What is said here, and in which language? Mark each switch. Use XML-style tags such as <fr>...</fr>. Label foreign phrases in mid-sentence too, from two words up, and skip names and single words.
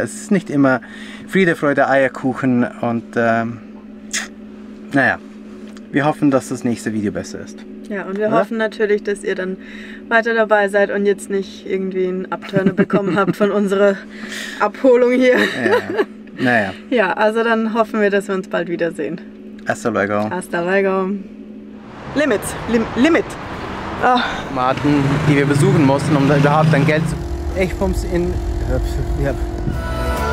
<de>Es ist nicht immer Friede, Freude, Eierkuchen und naja, wir hoffen, dass das nächste Video besser ist. Ja, und wir hoffen natürlich, dass ihr dann weiter dabei seid und jetzt nicht irgendwie einen Abturner bekommen habt von unserer Abholung hier. Ja. Naja. Ja, also dann hoffen wir, dass wir uns bald wiedersehen.</de> <es>Hasta luego. Hasta luego.</es> <en>Limits. Limit. Oh.</en> <de>Tomaten, die wir besuchen mussten, um da überhaupt ein Geld zu... Ich pump's in... Ja.</de>